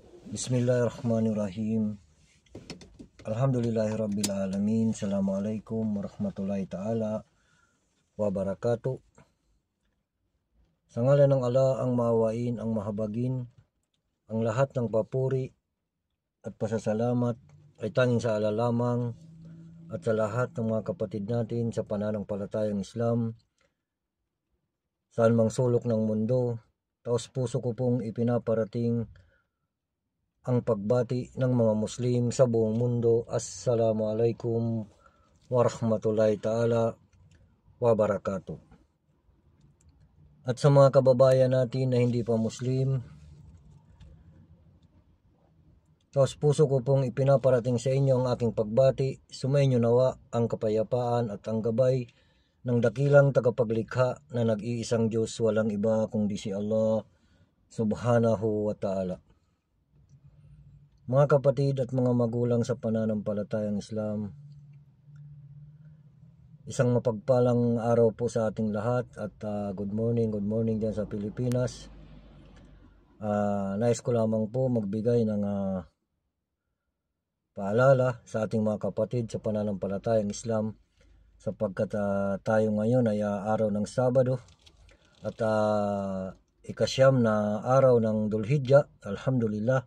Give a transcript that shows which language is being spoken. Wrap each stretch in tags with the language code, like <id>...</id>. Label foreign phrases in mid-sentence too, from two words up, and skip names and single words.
<ar>بسم الله الرحمن الرحيم. الحمد لله رب العالمين. السلام عليكم ورحمة الله تعالى وبركاته.</ar> <tl>Sa ngalan ng Allah ang maawain, ang mahabagin, ang lahat ng papuri at pasasalamat ay tanging sa Allah lamang at sa lahat ng mga kapatid natin sa pananampalatayang Islam saan mang sulok ng mundo. Taos puso ko pong ipinaparating ang pagbati ng mga Muslim sa buong mundo.</tl> <ar>السلام عليكم ورحمة الله تعالى وبركاته.</ar> <tl>At sa mga kababayan natin na hindi pa Muslim, taos puso ko pong ipinaparating sa inyo ang aking pagbati. Sumainyo nawa ang kapayapaan at ang gabay ng dakilang tagapaglikha na nag-iisang Diyos, walang iba kundi si Allah</tl> <ar>سبحانه وتعالى.</ar> <tl>Mga kapatid at mga magulang sa pananampalatayang Islam, isang mapagpalang araw po sa ating lahat at</tl> <en>good morning</en> <tl>dyan sa Pilipinas. Nais ko lamang po magbigay ng paalala sa ating mga kapatid sa pananampalatayang Islam sapagkat tayo ngayon ay araw ng Sabado at ikasyam na araw ng Dhul-Hijjah, alhamdulillah.</tl>